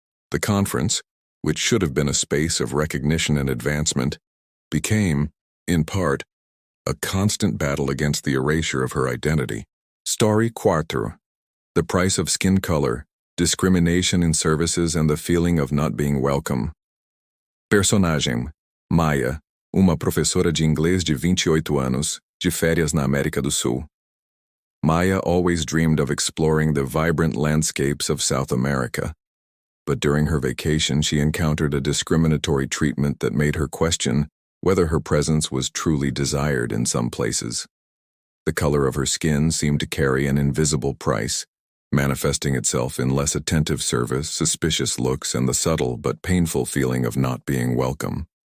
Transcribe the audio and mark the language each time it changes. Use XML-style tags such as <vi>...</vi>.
<en>The conference, which should have been a space of recognition and advancement, became, in part, a constant battle against the erasure of her identity. Story 4. The price of skin color, discrimination in services and the feeling of not being welcome.</en> <pt>Personagem: Maya, uma professora de inglês de 28 anos, de férias na América do Sul.</pt> <en>Maya always dreamed of exploring the vibrant landscapes of South America. But during her vacation, she encountered a discriminatory treatment that made her question whether her presence was truly desired in some places. The color of her skin seemed to carry an invisible price, manifesting itself in less attentive service, suspicious looks, and the subtle but painful feeling of not being welcome.</en>